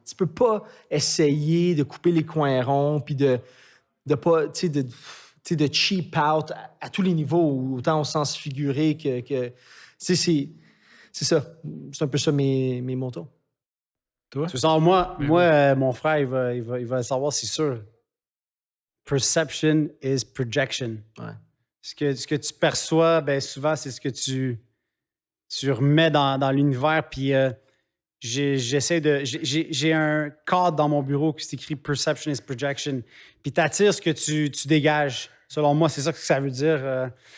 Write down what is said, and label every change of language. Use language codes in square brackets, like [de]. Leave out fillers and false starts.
[fr] Tu peux pas essayer de couper les coins ronds puis de pas, tu sais, de [en] cheap out [fr] à tous les niveaux, autant au sens figuré que tu sais, c'est ça. C'est un peu ça mes motos. Toi? Tu sens, moi, mon frère, il va savoir, c'est sûr. [en] Perception is projection. [fr] Ouais. Ce que tu perçois, ben souvent, c'est ce que tu remets dans l'univers. Puis j'ai un cadre dans mon bureau qui s'écrit [en] Perception is projection. [fr] Puis tu attires ce que tu dégages. Selon moi, c'est ça que ça veut dire.